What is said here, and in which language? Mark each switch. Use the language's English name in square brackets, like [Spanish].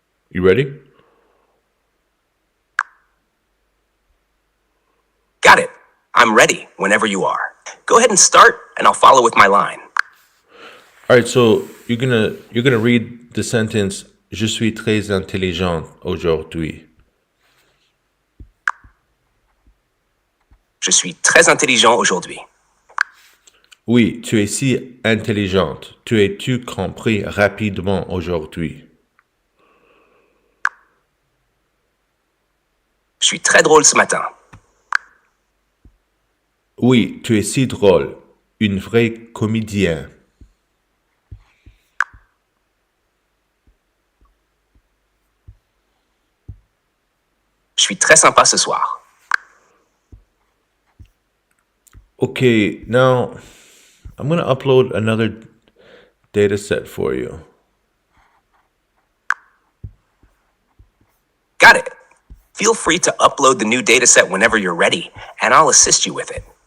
[English] You ready? Got it. I'm ready whenever you are. Go ahead and start, and I'll follow with my line. All right, so you're gonna read the sentence [French] Je suis très intelligent aujourd'hui. Je suis très intelligent aujourd'hui. Oui, tu es si intelligente. Tu es-tu compris rapidement aujourd'hui? Je suis très drôle ce matin. Oui, tu es si drôle. Une vraie comédienne. Je suis très sympa ce soir. [English] Okay, now I'm going to upload another data set for you. Got it. Feel free to upload the new dataset whenever you're ready, and I'll assist you with it.